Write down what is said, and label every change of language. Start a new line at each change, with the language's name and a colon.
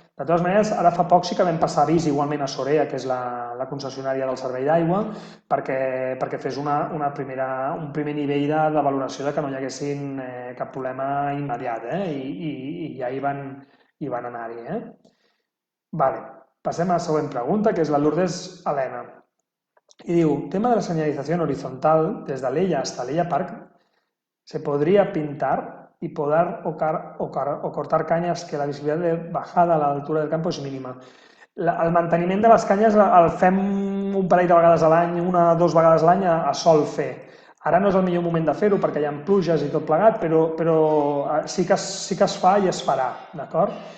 Catalan: De totes maneres, ara fa poc sí que vam passar avís igualment a Sorea, que és la concessionària del servei d'aigua, perquè fes un primer nivell de valoració de que no hi haguessin cap problema immediat, i ja hi van anar-hi. Vale. Passem a la següent pregunta, que és la Lourdes Helena.
Spanish: Y digo, tema de la señalización horizontal, desde Alella hasta Alella Park, se podría pintar y podar o cortar cañas que la visibilidad de bajada a la altura del campo és mínima.
Catalan: El manteniment de les canyes el fem un parell de vegades a l'any, una o dues vegades a l'any a sol fer. Ara no és el millor moment de fer-ho perquè hi ha pluges i tot plegat, però sí que es fa i es farà, d'acord?